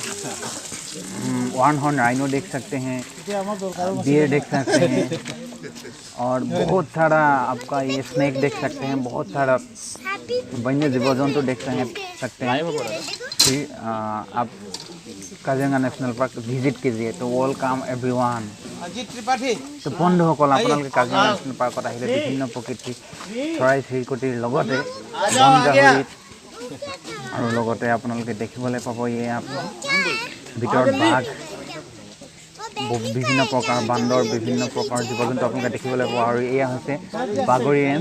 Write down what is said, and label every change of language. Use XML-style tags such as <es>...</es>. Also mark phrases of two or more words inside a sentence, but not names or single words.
<en>one horn rhino</en> <hi>देख सकते हैं डियर देख सकते हैं और बहुत सारा आपका ये स्नेक देख सकते हैं बहुत सारा वन्य जीव जंतु देख सकते हैं फिर आप काजीरंगा नेशनल पार्क विजिट कीजिए तो</hi> <en>welcome everyone</en> <hi>तो</hi> <as>बंधुসকল আপোনালোকে কাজিৰঙা নেশ্যনেল পাৰ্কত আহিলে বিভিন্ন প্ৰকৃতি চৰাই চিৰিকটিৰ লগতে বনজাহৰিত আৰু লগতে আপোনালোকে দেখিবলৈ পাব ভিতৰত বাঘ বিভিন্ন প্ৰকাৰ বান্দৰ বিভিন্ন প্ৰকাৰ জীৱ জন্তু আপোনালোকে দেখিবলৈ পাব আৰু এয়া হৈছে বাগৰি ৰেঞ্জ</as>